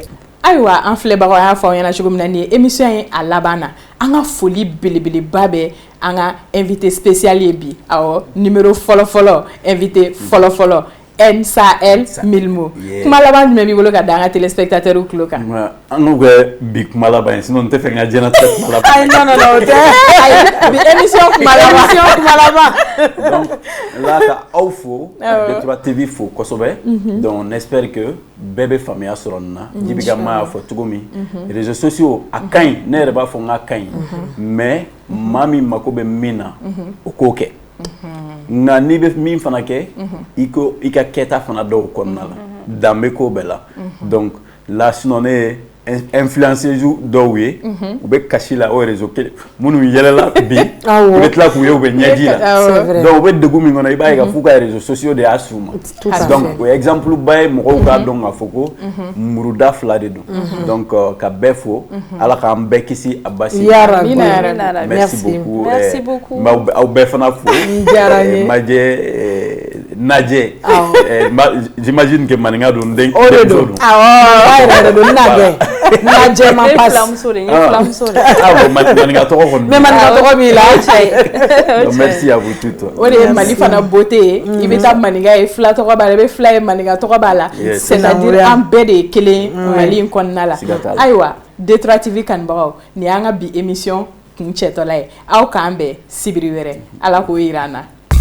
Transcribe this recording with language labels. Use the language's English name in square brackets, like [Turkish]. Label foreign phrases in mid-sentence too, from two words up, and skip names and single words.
[Bambara] Ayiwa an filɛbagaw y'a fɔ aw ɲɛna cogo min na nin ye émission ye a laban na an ka foli belebeleba bɛ an ka [French] invité spécial [Bambara] ye bi awɔ numéro fɔlɔ invité fɔlɔ N-Sahel Milmo kuma laban jumɛn b'i bolo ka da an ka téléspectateurs tulo kan an k'o kɛ bi kuma laban ye sinon n tɛ fɛ n ka diɲɛnatigɛ kuma laban ayi non o tɛ bi émission kuma laban [French] donc là [Bambara] ka aw fo D3 TV fo kosɛbɛ [French] donc on espère que [Bambara] bɛɛ bɛ faamuya sɔrɔ nin na Djiby Kama y'a fɔ cogo min [French] réseaux sociaux [Bambara] a ka ɲi ne yɛrɛ b'a fɔ n k'a ka ɲi mais maa min mako bɛ min na o k'o kɛ nka n'i bɛ min fana kɛ i ka kɛta fana dɔw kɔnɔna la danbe ko bɛɛ la [French] donc là sinon [Bambara] ne ye influenceurs dɔw ye u bɛ kasi la o réseau kelen minnu yɛlɛla bi u bɛ tila k'u ye u bɛ ɲɛji la donc u bɛ degun min kɔnɔ i b'a ye k'a fɔ ka [French] réseaux sociaux [Bambara] de y'a s'u ma donc o ye exemple ba ye mɔgɔw k'a dɔn k'a fɔ ko muruda fila de don donc ka bɛɛ fo Ala k'an bɛɛ kisi a basi [French] merci beaucoup [Bambara] aw bɛɛ fana fo Najɛ [French] j'imagine que [Bambara] maninka don den o de don awɔ don Najɛ ma passe maninka tɔgɔ kɔni mais maninka tɔgɔ b'i la [French] merci à vous toutes [Bambara] o de ye Mali fana beauté ye i bɛ taa maninka ye fila tɔgɔ b'a la i bɛ fila ye maninka tɔgɔ b'a la c'est-à-dire an bɛɛ de ye kelen Mali in kɔnɔna la ayiwa D3 TV kanubagaw nin y'an ka bi émission kun cɛtɔla ye aw k'an bɛn sibiri wɛrɛ Ala k'o yira an na